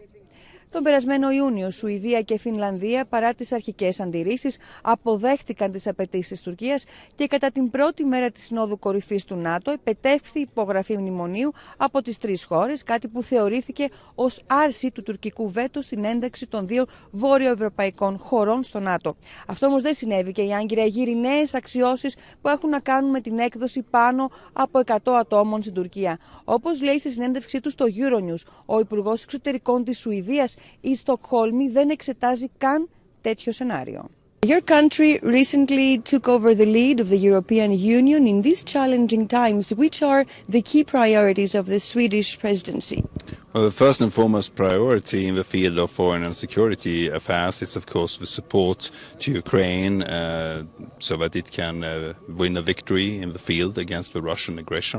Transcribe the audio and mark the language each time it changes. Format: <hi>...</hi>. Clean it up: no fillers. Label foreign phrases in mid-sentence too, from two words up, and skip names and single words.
<el>Τον περασμένο Ιούνιο, Σουηδία και Φινλανδία, παρά τις αρχικές αντιρρήσεις, αποδέχτηκαν τις απαιτήσεις της Τουρκίας και κατά την πρώτη μέρα της Συνόδου Κορυφής του ΝΑΤΟ επετεύχθη υπογραφή μνημονίου από τις τρεις χώρες, κάτι που θεωρήθηκε ως άρση του τουρκικού βέτο στην ένταξη των δύο βόρειο-ευρωπαϊκών χωρών στο ΝΑΤΟ. Αυτό όμως δεν συνέβη και η Άγκυρα γύρει νέες αξιώσεις που έχουν να κάνουν με την έκδοση πάνω από 100 ατόμων στην Τουρκία. Όπως λέει στη συνέντευξή του στο euronews, ο Υπουργός Εξωτερικών της Σουηδίας, η Στοκχόλμη δεν εξετάζει καν τέτοιο σενάριο.</el> <en>Your country recently took over the lead of the European Union in these challenging times. Which are the key priorities of the Swedish presidency? Well, the first and foremost priority in the field of foreign and security affairs is, of course, the support to Ukraine so that it can win a victory in the field against the Russian aggression.</en>